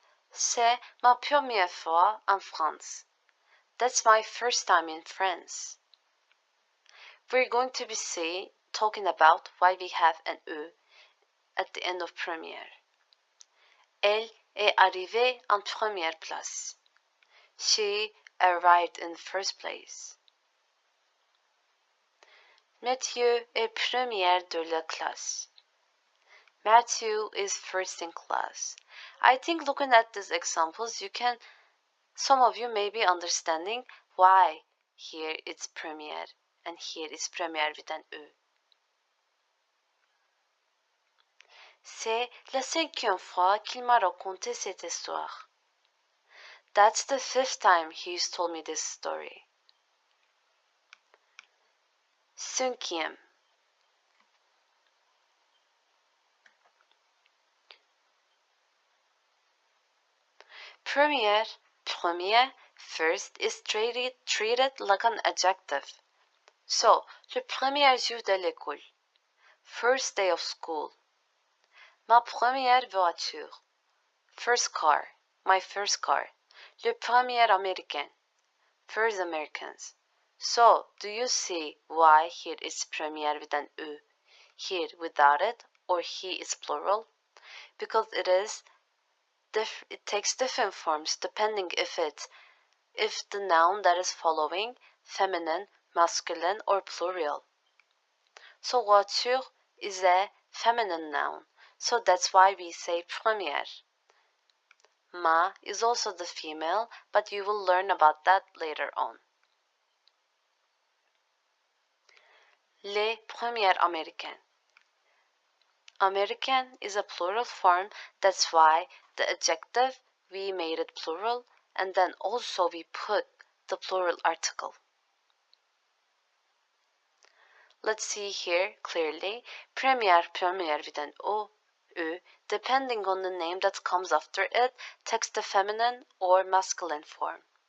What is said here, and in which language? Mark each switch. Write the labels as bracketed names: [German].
[French] C'est ma première fois en France. [English] That's my first time in France. We're going to be talking about why we have an E at the end of première. [French] Elle est arrivée en première place. [English] She arrived in first place. [French] Mathieu est première de la classe. [English] Matthew is first in class. I think looking at these examples, some of you may be understanding why here it's première and here it's première with an E. [French] C'est la 5e fois qu'il m'a raconté cette histoire. [English] That's the 5th time he's told me this story. [French] 5e. [English] premier, first is treated like an adjective. [French] So, le premier jour de l'école. [English] First day of school. [French] Ma première voiture. [English] First car. My first car. [French] Le premier américain. [English] First Americans. So, do you see why here is premier with an U, here without it, or he is plural? Because it takes different forms depending if the noun that is following feminine, masculine, or plural. So voiture is a feminine noun, so that's why we say première. Ma is also the female, but you will learn about that later on. [French] Les premiers américains. [English] American is a plural form, that's why the adjective we made it plural, and then also we put the plural article. Let's see here clearly. Premier with an O, U, depending on the name that comes after it, takes the feminine or masculine form.